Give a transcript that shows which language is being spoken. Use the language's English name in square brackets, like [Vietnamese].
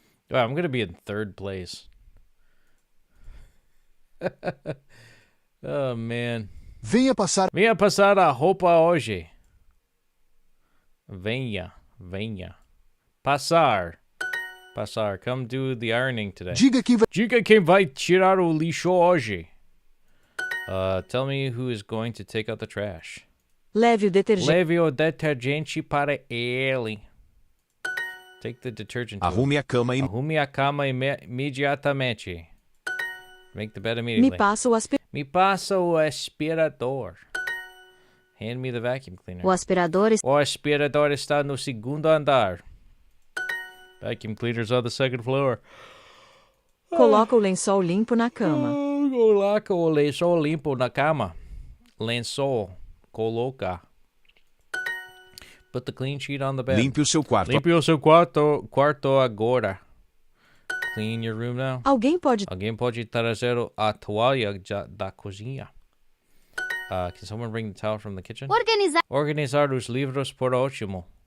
[English] Oh, I'm going to be in third place. Oh, man. [Portuguese] Venha passar a roupa hoje. Venha. Passar. [English] Come do the ironing today. [Portuguese] Diga quem vai tirar o lixo hoje. [English] Tell me who is going to take out the trash. [Portuguese] Leve o detergente. Leve o detergente para ele. [English] Take the detergent. [Portuguese] Arrume a cama imediatamente. [English] Make the bed immediately. [Portuguese] Me passa o aspirador. [English] Hand me the vacuum cleaner. [Portuguese] O aspirador está no segundo andar. [English] Vacuum cleaners on the second floor. [Portuguese] Coloca o lençol limpo na cama. Coloca o lençol limpo na cama. Lençol. Coloca. [English] Put the clean sheet on the bed. [Portuguese] Limpe o seu quarto. Limpe o seu quarto agora. [English] Clean your room now. [Portuguese] Alguém pode trazer a toalha da cozinha. [English] Can someone bring the towel from the kitchen? [Portuguese] Organizar os livros por último.